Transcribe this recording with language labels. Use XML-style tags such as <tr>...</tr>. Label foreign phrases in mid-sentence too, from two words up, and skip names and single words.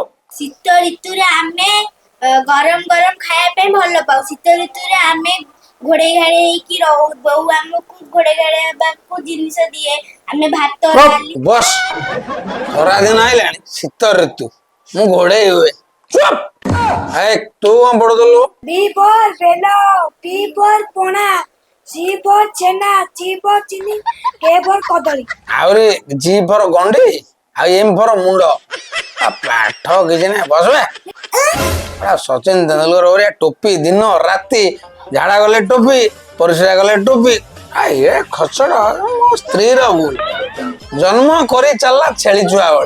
<or>ଶୀତ ଋତୁରେ ଆମେ ଗରମ ଗରମ ଖାଇବା ପାଇଁ ଭଲ ପାଉ। ଶୀତ ଋତୁରେ ଆମେ ଘୋଡେଇ ଘାଡେଇ ହେଇକି ରହୁ। ବୋଉ ଆମକୁ ଘୋଡେଇ ଘାଡେଇ ହେବାକୁ ଜିନିଷ ଦିଏ। ଆମେ ଭାତ ଡାଲି ବସ୍ ଖରାଦିନ ଆଇଲାଣି ଶୀତ ଋତୁ ମୁଁ ଘୋଡେଇ ହୁଏ। ଚୁପ୍! ତୁ କଣ ପଢୁଥିଲୁ? Bibor belo Bibor pona Bibor cena Bibor chini Kebor କଦଳୀ। ଆହୁରି</or> <en>G for</en> <or>ଗଣ୍ଡି ଆଉ</or> <en>M for</en> <or>ମୁଣ୍ଡ। ପାଠ କିଛି ନାହିଁ ବସବେ। ସଚିନ ତେନ୍ଦୁଲକର ଭଳିଆ ଟୋପି ଦିନ ରାତି ଝାଡା ଗଲେ ଟୋପି ପରିସ୍ରା ଗଲେ ଟୋପି। ଏ ଖଚଡ ମୋ ସ୍ତ୍ରୀର ଭୁଲ। ଜନ୍ମ କରି ଚାଲିଲା ଛେଳି ଛୁଆ ଭଳିଆ।</or>